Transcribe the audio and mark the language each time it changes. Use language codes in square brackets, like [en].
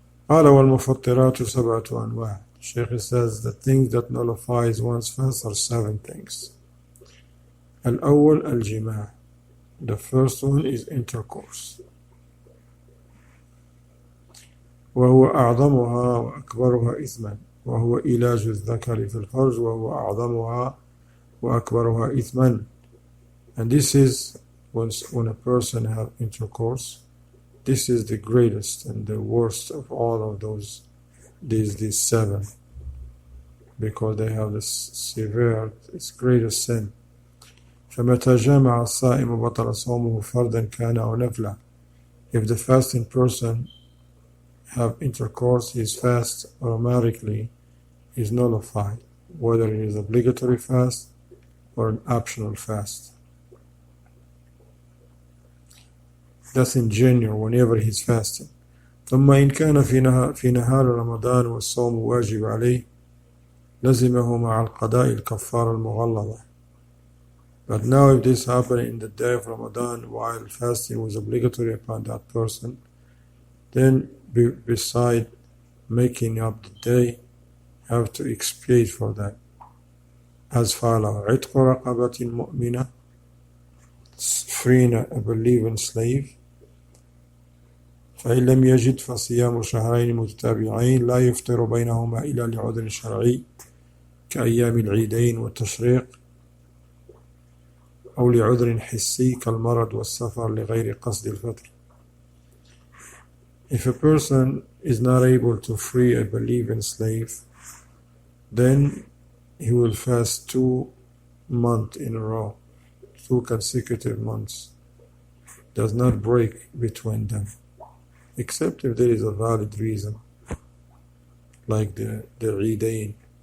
[ar] قال والمفطرات سبعة أنواع. [en] Shaykh says the things that nullifies one's fast are 7 things. [ar] الأول الجماع. [en] The first one is intercourse. [ar] وهو أعظمها وأكبرها إثما وهو علاج الذكر في الفرج وهو أعظمها وأكبرها إثما. [en] And this is when a person have intercourse, this is the greatest and the worst of all of these 7, because they have the severe, its greatest sin. [ar] فمتى جامع الصائم بطل صومه فردا كان أو نفلا. [en] If the fasting person have intercourse, his fast automatically is nullified, whether it is obligatory fast or an optional fast. That's in general whenever he's fasting. [ar] ثم إن كان في نهار رمضان والصوم واجب عليه لزمه مع القضاء الكفارة المغلظة. [en] But now if this happened in the day of Ramadan while fasting was obligatory upon that person, then beside making up the day, have to expiate for that. As follows: [ar] عتق رقبة مؤمنة, [en] freeing a believing slave. [ar] فإن لم يجد فصيام شهرين متتابعين لا يفطر بينهما إلا لعذر شرعي كأيام العيدين والتشريق أو لعذر حسي كالمرض والسفر لغير قصد الفطر. [en] If a person is not able to free a believing slave, then he will fast 2 months in a row, 2 consecutive months. Does not break between them, except if there is a valid reason, like the Eidain.